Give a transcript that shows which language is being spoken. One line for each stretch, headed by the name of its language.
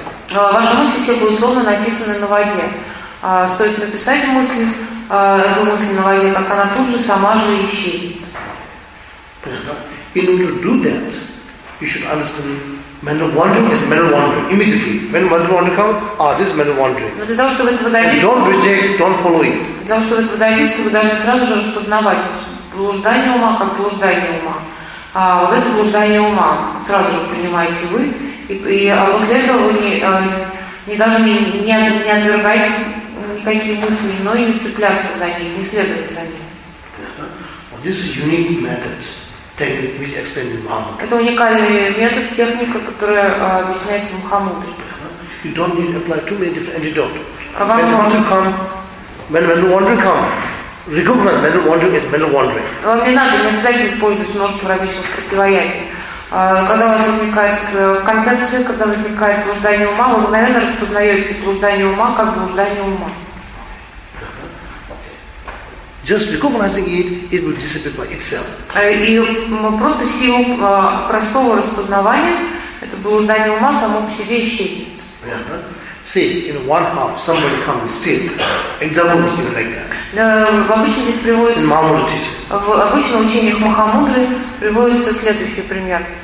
Russian: Ваша мысль все было словно написана на воде. Стоит написать мысль, эту мысль на воде, как она тут же сама же исчезнет.
English: In order to do that, you should understand. Mental wandering is mental wandering. Immediately, when mental wandering comes, this is mental wandering.
Russian: Но для того, чтобы этого добиться,
English: and don't reject, don't follow it.
Russian: Для того, чтобы этого добиться, вы должны сразу же распознавать блуждание ума как блуждание ума. Вот это блуждание ума сразу же понимаете вы, и после этого вы не должны отвергать никакие мысли, но и не цепляться за них, не следовать за ними.
English: Well, this is unique method. Which explains Muhammad.
Russian: Это уникальный метод, техника, которая объясняется Мухаммадой.
English: You don't need to apply too many different antidotes. When wandering comes, recognize mental wandering is mental wandering.
Russian: Вам не надо, не обязательно использовать множество различных противоядий. Когда у вас возникает концепция, когда возникает блуждание ума, вы мгновенно распознаете блуждание ума как блуждание ума.
English: Just recognizing it will disappear by itself.
Russian: И просто силу простого распознавания, это блуждание ума само по себе исчезнет.
English: See, in one house, somebody comes and steal. Example was given like that.
Russian: Обычно здесь приводится. В обычных учениях Махамудры приводится следующий пример.